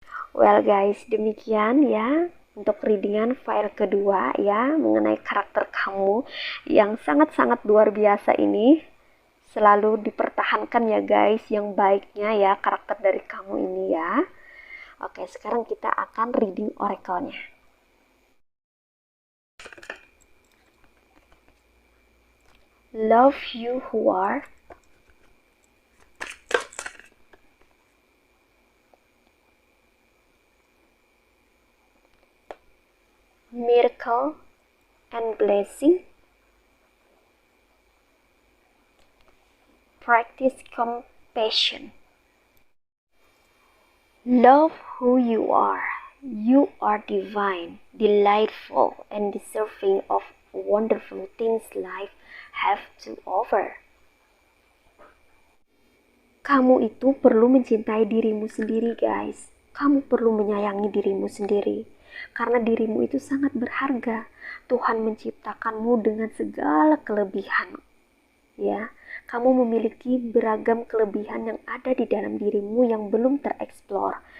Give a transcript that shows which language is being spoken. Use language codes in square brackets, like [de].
[id] Well guys, demikian ya untuk readingan file kedua ya, mengenai karakter kamu yang sangat-sangat luar biasa ini. Selalu dipertahankan ya guys yang baiknya ya, karakter dari kamu ini ya. Oke, sekarang kita akan reading oracle-nya. [en] Love you who are miracle and blessing. Practice compassion. Love who you are. You are divine, delightful, and deserving of wonderful things life have to offer. [id] Kamu itu perlu mencintai dirimu sendiri guys. Kamu perlu menyayangi dirimu sendiri. Karena dirimu itu sangat berharga. Tuhan menciptakanmu dengan segala kelebihan. Ya, kamu memiliki beragam kelebihan yang ada di dalam dirimu yang belum tereksplor.